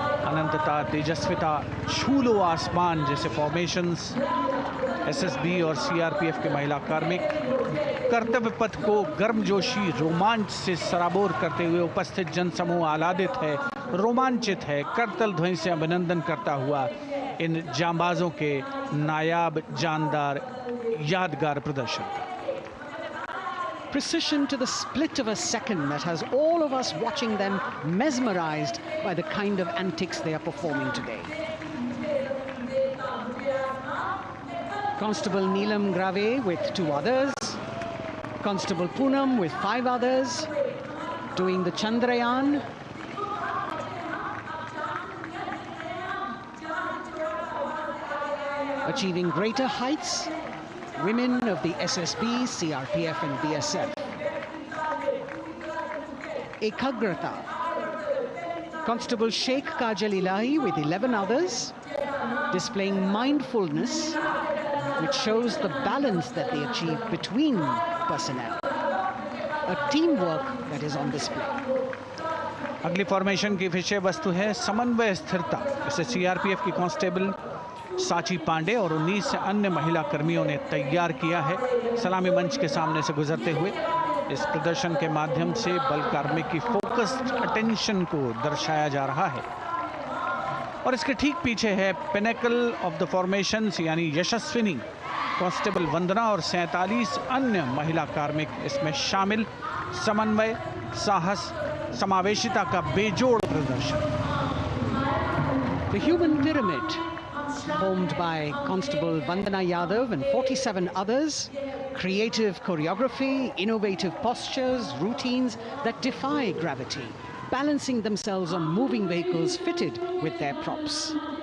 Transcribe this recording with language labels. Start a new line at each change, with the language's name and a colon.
Hindi: अनंतता, तेजस्विता, छू लो आसमान जैसे फॉर्मेशंस एसएसबी और सीआरपीएफ के महिला कार्मिक कर्तव्य पथ को गर्मजोशी रोमांच से सराबोर करते हुए उपस्थित जनसमूह आह्लादित है, रोमांचित है, करतल ध्वनि से अभिनंदन करता हुआ इन जांबाजों के नायाब, जानदार, यादगार प्रदर्शन का।
English: Precision to the split of a second that has all of us watching them mesmerized by the kind of antics they are performing today. Constable Neelam Grave with 2 others, Constable Poonam with 5 others, doing the Chandrayaan. Achieving greater heights, women of the SSB, CRPF and BSF. Ekagrata. Constable Sheikh Kajal Ilahi with 11 others, displaying mindfulness, which shows the balance that they achieve between personnel. A teamwork that is on display.
Hindi: अगली formation की विषय वस्तु है समन्वय स्थिरता। इसे CRPF की constable साची पांडे और 19 अन्य महिला कर्मियों ने तैयार किया है। सलामी मंच के सामने से गुजरते हुए इस प्रदर्शन के माध्यम से बल कार्मिक की
English: focused attention
Hindi: को दर्शाया जा रहा है और इसके ठीक पीछे है
English: pinnacle of the formations
Hindi: यानी यशस्विनी कांस्टेबल वंदना और 47 अन्य महिला कार्मिक इसमें शामिल। समन्वय, साहस, समावेशिता का बेजोड़ प्रदर्शन।
English: The human pyramid, formed by Constable Vandana Yadav and 47 others, creative choreography, innovative postures, routines that defy gravity, balancing themselves on moving vehicles fitted with their props.